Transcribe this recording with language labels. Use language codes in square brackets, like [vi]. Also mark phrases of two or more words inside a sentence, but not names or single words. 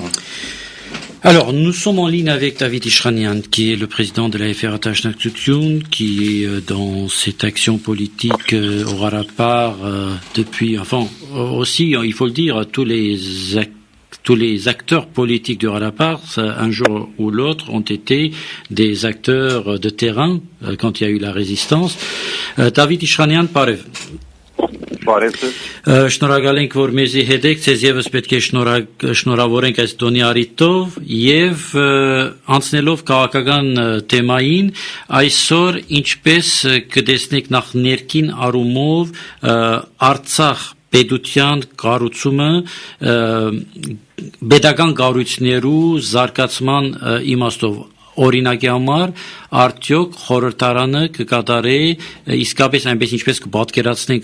[fr] Alors, nous sommes en ligne avec David Ishranian, qui est le président de la FRH Naktutun, qui est dans cette action politique au Harapar depuis, enfin, aussi, il faut le dire, tous les acteurs politiques du Harapar, un jour ou l'autre, ont été des acteurs de terrain quand il y a eu la résistance. David Ishranian, pareil. [hy] Շնորհակալ ենք, որ մեզի հետ եք, ցեզ եւս պետք է շնորհավորենք այս տոնի առիթով եւ անցնելով քաղաքական թեմային, այսօր ինչպես կտեսնեք նախ ներքին առումով Արցախ պետության կառուցումը pedagogan կառույցներու զարգացման իմաստով օրինակի համար արդյոք խորհրդարանը կկատարե իսկապես այնպես ինչպես կպատկերացնենք